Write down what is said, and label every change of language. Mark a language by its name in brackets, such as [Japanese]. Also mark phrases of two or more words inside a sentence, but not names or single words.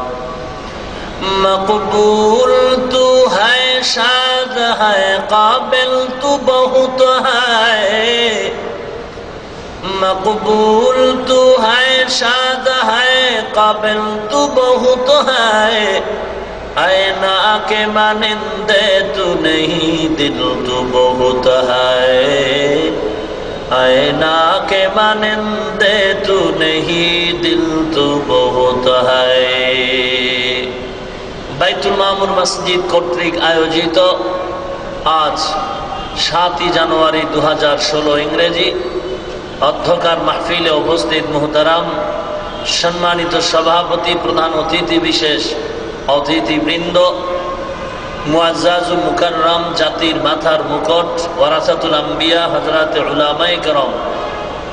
[Urdu] مقبول تو ہے شاد ہے قابل تو بہت ہے مقبول تو ہے شاد ہے قابل تو بہت ہے اینا کے مانندے تو نہیں دل تو بہت ہے اینا کے مانندے تو نہیں دل تو بہت ہے [Bangla] বাইতুল মামুর মসজিদ কর্তৃক আয়োজিত আজ 7 জানুয়ারি 2016 ইংরেজি অধ্যকার মাহফিলে উপস্থিত মুহতারাম সম্মানিত সভাপতি প্রধান অতিথি বিশেষ অতিথিবৃন্দ [Arabic] المعزز المكرم [Bangla] জাতির মাথার মুকুট [Arabic] ورثة الأنبياء [Bangla] হযরত উলামায়ে কেরাম